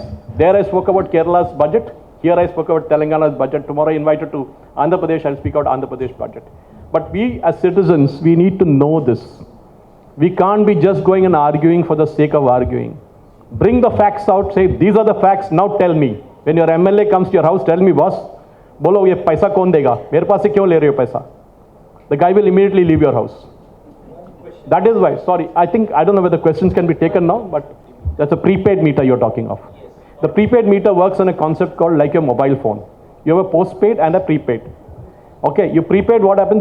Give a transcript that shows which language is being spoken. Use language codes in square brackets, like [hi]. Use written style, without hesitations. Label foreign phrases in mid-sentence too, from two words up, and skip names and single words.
[en] There I spoke about Kerala's budget. Here I spoke about Telangana's budget. Tomorrow I invited to Andhra Pradesh. I'll speak about Andhra Pradesh budget. But we as citizens, we need to know this. We can't be just going and arguing for the sake of arguing. Bring the facts out, say, these are the facts, now tell me. When your MLA comes to your house, tell me, boss, [hi] bolo, ye paisa kaun dega? Mere paas se kyun le rahe ho paisa? [en] The guy will immediately leave your house. That is why, sorry, I don't know whether questions can be taken now, but that's a prepaid meter you're talking of. The prepaid meter works on a concept called like your mobile phone. You have a postpaid and a prepaid. Okay, you prepaid, what happens?